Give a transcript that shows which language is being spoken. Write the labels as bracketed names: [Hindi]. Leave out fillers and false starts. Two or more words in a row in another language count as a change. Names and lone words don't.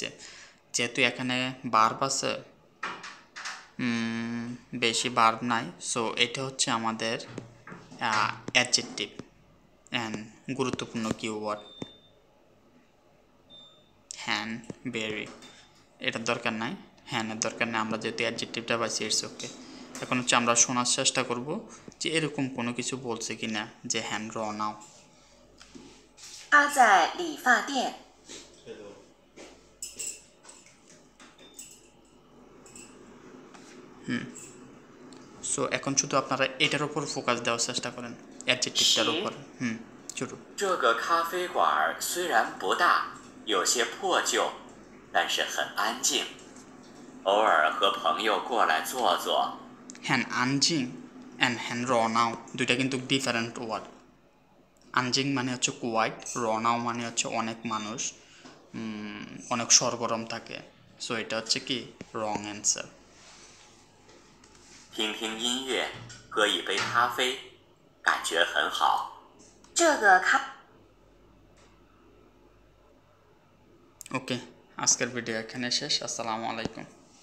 [Bangla] যেহেতু এখানে বার্ব আছে, বেশি বার্ব নাই, সো এটা হচ্ছে আমাদের অ্যাডজেক্টিভ অ্যান্ড গুরুত্বপূর্ণ কিওয়ার্ড। হ্যান বেরি এটার দরকার নাই, হ্যানের দরকার নাই, আমরা যেহেতু অ্যাডজেক্টিভটা পাইছি [English] it's okay. [Bangla] এখন হচ্ছে আমরা শোনার চেষ্টা করব যে এরকম কোনো কিছু বলছে কি না যে [Chinese] 很热闹. 他在理发店。 [Bangla] সো এখন শুধু আপনারা এটার উপর ফোকাস দেওয়ার চেষ্টা করেন, অ্যাডজেক্টিভটার উপর। শুরু। [Chinese] 这个咖啡馆虽然不大，有些破旧，但是很安静。偶尔和朋友过来坐坐。很安静 [Bangla] অ্যান্ড [Chinese] 很热闹 [Bangla] দুইটা কিন্তু [English] different word. [Bangla] আনজিং মানে হচ্ছে কোয়াইট, [Chinese] 热闹 [Bangla] মানে হচ্ছে অনেক মানুষ, অনেক সরগরম থাকে। সো এটা হচ্ছে কি [English] wrong answer. [Chinese] 听听音乐，喝一杯咖啡，感觉很好。这个咖 [Bangla] ওকে, আজকের ভিডিও এখানে শেষ। [Arabic] السلام عليكم.